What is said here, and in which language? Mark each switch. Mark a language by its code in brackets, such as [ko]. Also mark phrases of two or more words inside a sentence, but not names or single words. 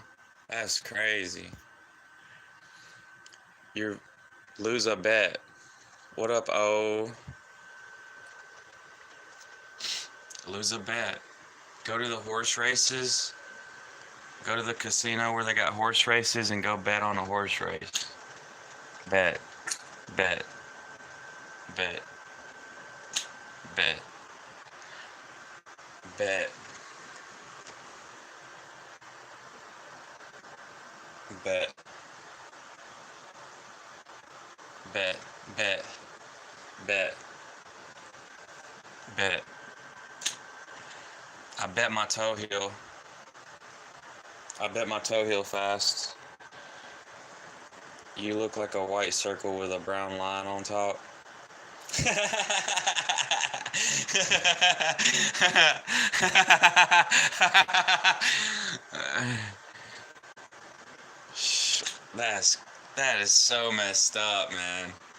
[en] That's crazy. You lose a bet. What up, O? Lose a bet. Go to the horse races. Go to the casino where they got horse races and go bet on a horse race. Bet. Bet. Bet. Bet. Bet. Bet. Bet. Bet. Bet. Bet. I bet my toe heel. I bet my toe heel fast. You look like a white circle with a brown line on top. That is so messed up, man.